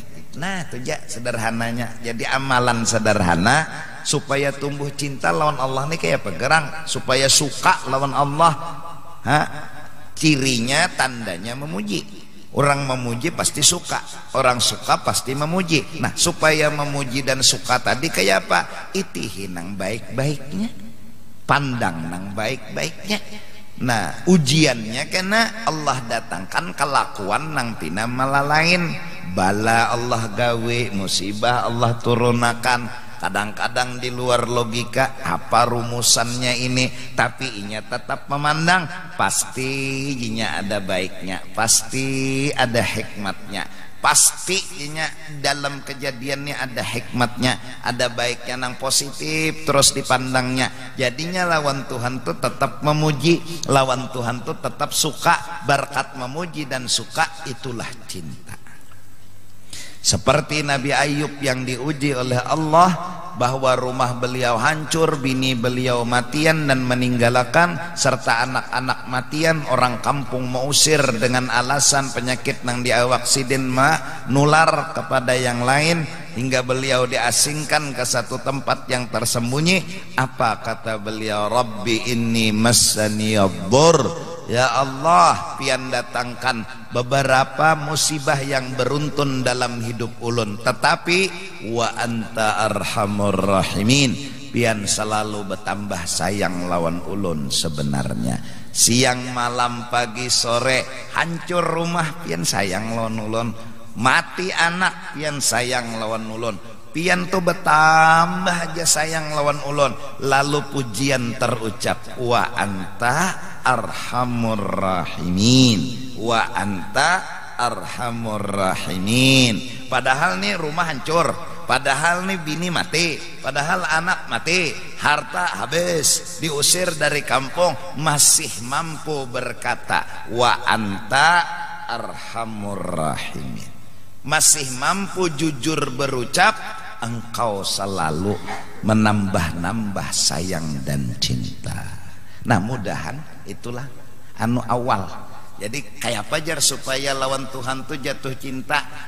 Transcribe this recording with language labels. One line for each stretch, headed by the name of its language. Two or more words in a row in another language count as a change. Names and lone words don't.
Banjar: Nah, itu aja sederhananya. Jadi amalan sederhana supaya tumbuh cinta lawan Allah ini kayak pegerang, supaya suka lawan Allah. Cirinya tandanya memuji. Orang memuji pasti suka, orang suka pasti memuji. Nah, supaya memuji dan suka tadi kayak apa? Itihi nang baik-baiknya, pandang nang baik-baiknya. Nah, ujiannya karena Allah datangkan kelakuan nang tina malalain. Bala Allah gawe, musibah Allah turunakan. Kadang-kadang di luar logika apa rumusannya ini, tapi inya tetap memandang pasti inya ada baiknya, pasti ada hikmatnya, pasti inya dalam kejadiannya ada hikmatnya, ada baiknya nang positif terus dipandangnya. Jadinya lawan Tuhan tuh tetap memuji, lawan Tuhan tuh tetap suka. Berkat memuji dan suka itulah cinta. Seperti Nabi Ayub yang diuji oleh Allah bahwa rumah beliau hancur, bini beliau matian dan meninggalkan, serta anak-anak matian. Orang kampung mengusir dengan alasan penyakit nang diawak sidin nular kepada yang lain, hingga beliau diasingkan ke satu tempat yang tersembunyi. Apa kata beliau?
Arabic: رب إني مسني الضر.
Banjar: Ya Allah, pian datangkan beberapa musibah yang beruntun dalam hidup ulun, tetapi
Arabic: وأنت أرحم الراحمين,
Banjar: pian selalu bertambah sayang lawan ulun sebenarnya. Siang malam pagi sore hancur rumah pian sayang lawan ulun, mati anak pian sayang lawan ulun, pian tuh bertambah aja sayang lawan ulun. Lalu pujian terucap,
Arabic: وأنت أرحم الراحمين، وأنت أرحم الراحمين.
Banjar: Padahal nih rumah hancur, padahal nih bini mati, padahal anak mati, harta habis, diusir dari kampung, masih mampu berkata
Arabic: وأنت أرحم الراحمين,
Banjar: masih mampu jujur berucap engkau selalu menambah-nambah sayang dan cinta. Nah, mudahan itulah anu awal. Jadi kayak apa jar supaya lawan Tuhan tuh jatuh cinta.